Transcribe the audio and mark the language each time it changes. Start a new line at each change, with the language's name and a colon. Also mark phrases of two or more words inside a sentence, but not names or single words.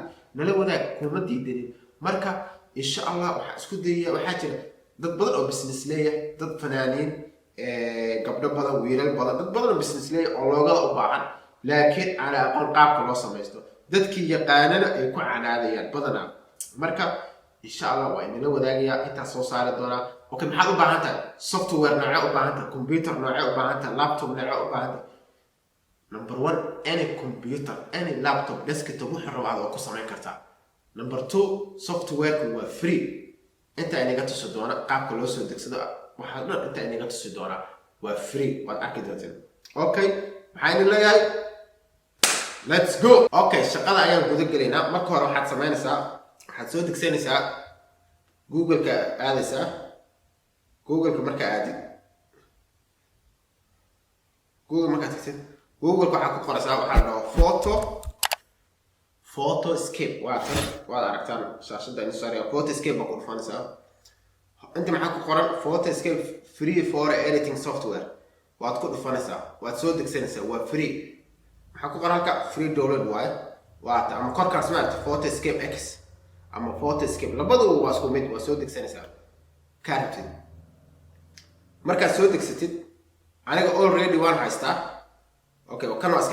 Somali: nala wadaag kuma diidin marka
Arabic: insha Allah
Somali: waxa isku dayaya waxa jira dad badan oo business leeyahay dad fanaaniin gabdho badan wiilal badan dad badan oo business leeyahay oo loogada u baahan laakiin ana aqoon qaabka loo sameeyo dadkii yaqaanana ay ku canaadayaan badana marka
Arabic: insha Allah
Somali: waa inala wadaagaya inta soo saari doona okay maxaad u baahan tahay software nooca u baahan tahay computer nooca u baahan tahay laptop nooca u baahan tahay number 1
English: any computer any laptop desktop
Somali: wuxuu rabaa oo ku sameyn kartaa number 2 software waa free inta inaga tuso doona qaabka loo soo degsado waxa dhan inta inaga tuso doona waa free waad arki doontaan okay waxaan leeyahay
English: let's go
Somali: okay shaqada ayaan guda galeynaa marka hore waxaad sameynaysaa waxaad soo degsanaysaa google-ka aadaysaa google-ka marka aadi google marka tagtid google-ka waxa ku qoraysaa waxa la photoscape waad aragtaan shaashada in sariya photoscape ku dhufanaysaa inta maxaa ku qoran photoscape
English: free for editing software
Somali: waad ku dhufanaysaa waad soo degsanaysaa waa free waxa ku qoran ka
English: free download
Somali: waa ama korkaas maarta photoscape x ama photoscape labadu waa isku mid waa soo degsanaysaa kaartid marka soo degsatid aniga already waan haystaa okay kan waa iska